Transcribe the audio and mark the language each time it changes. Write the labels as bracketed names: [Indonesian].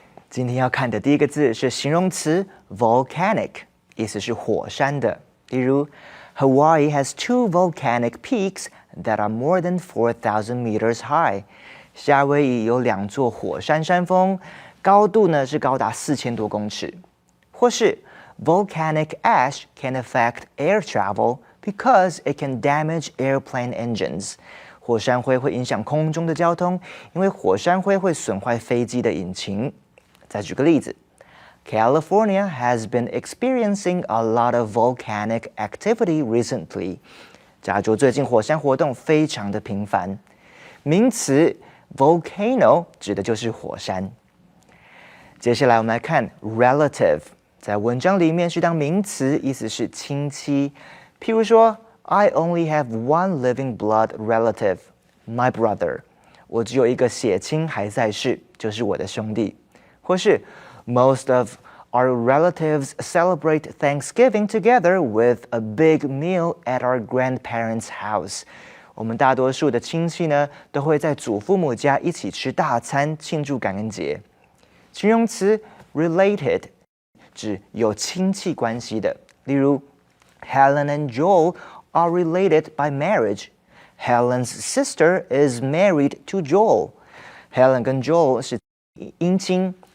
[Chinese] 今天要看的第一个字是形容词 volcanic， 意思是火山的。例如 [English] Hawaii has 2 volcanic peaks that are more than 4,000 meters high. [Chinese] 夏威夷有2座火山山峰，高度呢是高达4000多公尺。或是 [English] volcanic ash can affect air travel because it can damage airplane engines. [Chinese] 火山灰会影响空中的交通，因为火山灰会损坏飞机的引擎。再举个例子 [English] California has been experiencing a lot of volcanic activity recently. [Chinese] 加州最近火山活动非常的频繁。名词 volcano 指的就是火山。接下来我们来看 relative， 在文章里面是当名词，意思是亲戚。譬如说 [English] I only have one living blood relative, my brother. [Chinese] 我只有一个血亲还在世，就是我的兄弟。或是 [English] Most of our relatives celebrate Thanksgiving together with a big meal at our grandparents' house. [Chinese] 我们大多数的亲戚呢，都会在祖父母家一起吃大餐，庆祝感恩节。形容词 [English] related [Chinese] 指有亲戚关系的，例如 [English] Helen and Joel are related by marriage. Helen's sister is married to Joel. [Chinese] Helen 跟 Joel 是姻亲。